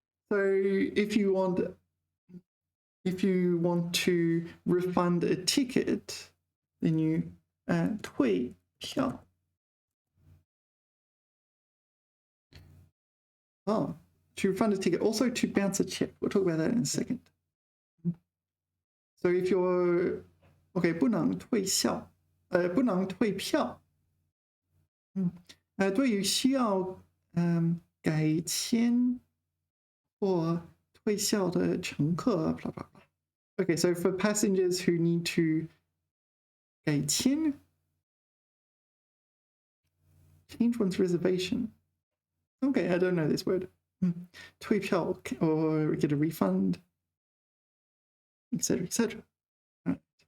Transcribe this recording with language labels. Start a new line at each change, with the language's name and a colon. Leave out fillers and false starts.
English: So if you want to refund a ticket, then you 退票 oh to refund a ticket, also to bounce a check. We'll talk about that in a second. So if you're okay
Chinese: 不能退销不能退票对于需要改签或退销的乘客 blah, blah, blah.
English: Okay, so for passengers who need to 改签 change one's reservation. Okay, I don't know this word. 退票 or get a refund, etc., etc. Right.